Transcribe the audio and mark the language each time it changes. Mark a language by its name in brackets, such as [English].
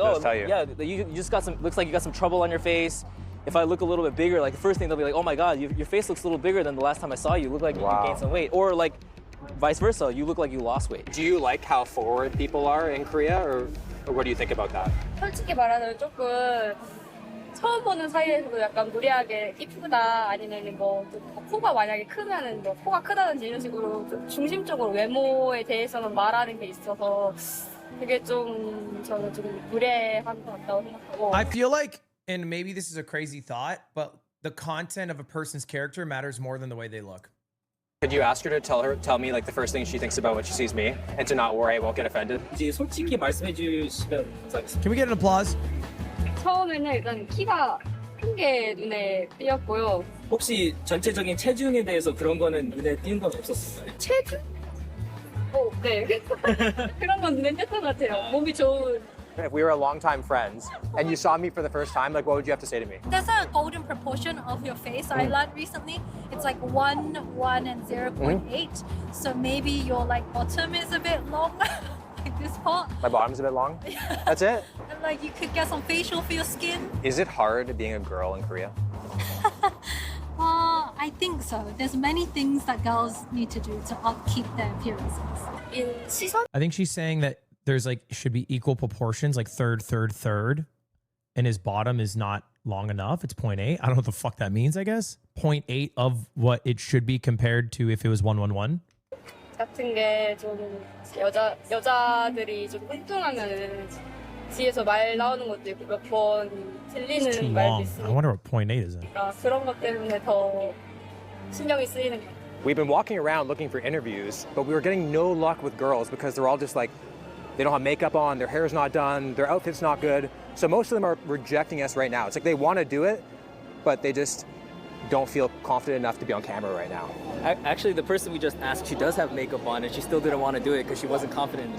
[English] They'll oh, just tell you. yeah, you just got some, looks like you got some trouble on your face. If I look a little bit bigger, like the first thing they'll be like, oh my God, your face looks a little bigger than the last time I saw you. You look like you gained some weight. Or like vice versa, you look like you lost weight. Do you like how forward people are in Korea, or what do you think about that? [Korean] 솔직히 말하자면 조금 처음 보는 사이에서도 약간 무리하게 이쁘다 아니면 뭐 코가 만약에 크면은 뭐 코가 크다든지 이런 식으로 좀 중심적으로 외모에 대해서는 말하는 게 있어서 그게 좀 저는 좀 무례한 것 같다고 생각하고. [English] I feel like, and maybe this is a crazy thought, but the content of a person's character matters more than the way they look. Could you ask her to tell me like the first thing she thinks about when she sees me, and to not worry I won't get offended? [Korean] 솔직히 말씀해 주시면 [English] Can we get an applause? [Korean] 처음에는 일단 키가 큰 게 눈에 띄었고요. 혹시 전체적인 체중에 대해서 그런 거는 눈에 띈 건 없었어요? 체중? 네. 그런 건 눈에 띄었던 것 같아요. 몸이 좋은. [English] If we were longtime friends and you saw me for the first time, like what would you have to say to me? There's a golden proportion of your face I learned recently. It's like 1, 1, and 0.8. So maybe your like bottom is a bit long, like this part. My bottom's a bit long. That's it. And like you could get some facial for your skin. Is it hard being a girl in Korea? I think so. There's many things that girls need to do to upkeep their appearances. I think she's saying that there's like should be equal proportions, like third, and his bottom is not long enough. It's 0.8. I don't know what the fuck that means, I guess. 0.8 of what it should be compared to if it was 111. [Korean] 같은 게 좀 여자들이 좀 뚱뚱하면은 뒤에서 말 나오는 것도 있고 몇 번 [English] It's too [Korean] 들리는 말도 [English] long. I [Korean] 있으니까 [English] wonder what 0.8 is. [Korean] 그런 것 때문에 더 신경이 쓰이는 것 같아요. [English] We've been walking around looking for interviews, but we were getting no luck with girls because they're all just like, they don't have makeup on, their hair's not done, their outfit's not good. So most of them are rejecting us right now. It's like they want to do it, but they just don't feel confident enough to be on camera right now. Actually, the person we just asked, she does have makeup on and she still didn't want to do it because she wasn't confident in